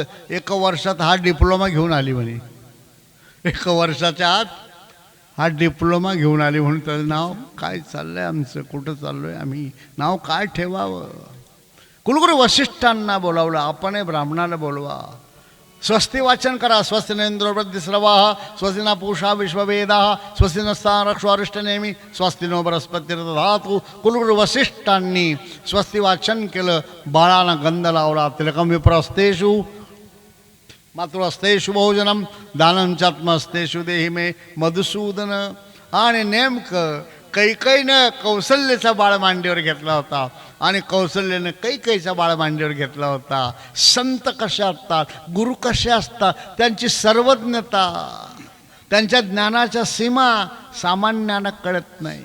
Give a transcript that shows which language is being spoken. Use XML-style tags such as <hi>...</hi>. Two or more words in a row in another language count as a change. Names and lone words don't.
<mr>1 वर्षात हा डिप्लोमा घेऊन आली म्हणे. 1 वर्षाच्या आत हा डिप्लोमा घेऊन आली. म्हणून त्याचं नाव काय चाललंय आमचं, कुठं चाललोय आम्ही, नाव काय ठेवावं? कुलगुरू वसिष्ठांना बोलावलं. आपण ब्राह्मणाला बोलवा. स्वस्ती वाचन करा.</mr> <sa>स्वस्ति न इंद्रो वृद्धिस्रवाः, स्वस्ति न पूषा विश्ववेदाः, स्वस्ति नस्ताः रक्षो अरिष्टनेमी, स्वस्ति नो बृहस्पतिर्दधातु.</sa> <mr>कुलगुरू वसिष्ठांनी स्वस्ती वाचन केलं. बाळाला गंध लावला.</mr> <sa>तिलकं विप्रस्तेषु मातृहस्तेषु भोजनम दानं चात्महस्तेषु देहि मे मधुसूदन.</sa> <mr>आणि नेमकं कैकईनं कौसल्याचा बाळ मांडीवर घेतला होता आणि कौसल्यानं कैकईचा बाळ मांडीवर घेतला होता. संत कसे असतात, गुरु कसे असतात, त्यांची सर्वज्ञता, त्यांच्या ज्ञानाच्या सीमा सामान्यानं कळत नाही.</mr>